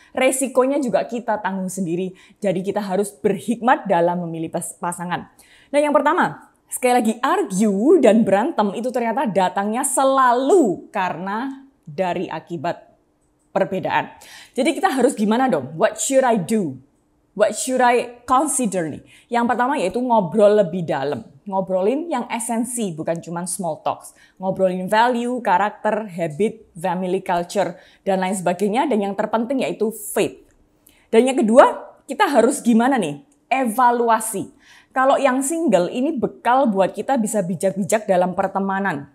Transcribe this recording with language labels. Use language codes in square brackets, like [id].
[id] Resikonya juga kita tanggung sendiri. Jadi kita harus berhikmat dalam memilih pasangan. Nah, yang pertama, sekali lagi argue dan berantem itu ternyata datangnya selalu karena dari akibat perbedaan. Jadi kita harus gimana dong? [en] What should I do? What should I consider nih? [id] Yang pertama yaitu ngobrol lebih dalam. Ngobrolin yang esensi, bukan cuma [en] small talks. [id] Ngobrolin value, karakter, habit, family culture, dan lain sebagainya. Dan yang terpenting yaitu faith. Dan yang kedua, kita harus gimana nih? Evaluasi. Kalau yang single ini bekal buat kita bisa bijak-bijak dalam pertemanan.